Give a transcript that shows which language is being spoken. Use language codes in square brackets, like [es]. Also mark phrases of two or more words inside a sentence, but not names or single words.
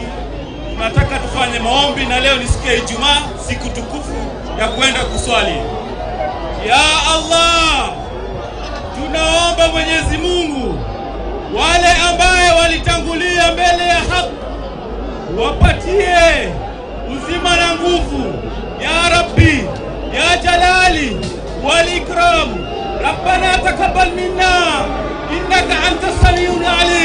[sw] Tunataka tufanye maombi, na leo ni siku ya Ijumaa, siku tukufu ya kwenda kuswali. [ar] يا الله, [sw] tunaomba Mwenyezi Mungu wale ambaye walitangulia mbele ya haki wapatie uzima na nguvu ya Rabbi ya [ar] الجلال والإكرام. ربنا تقبل منا إنك أنت السميع العليم.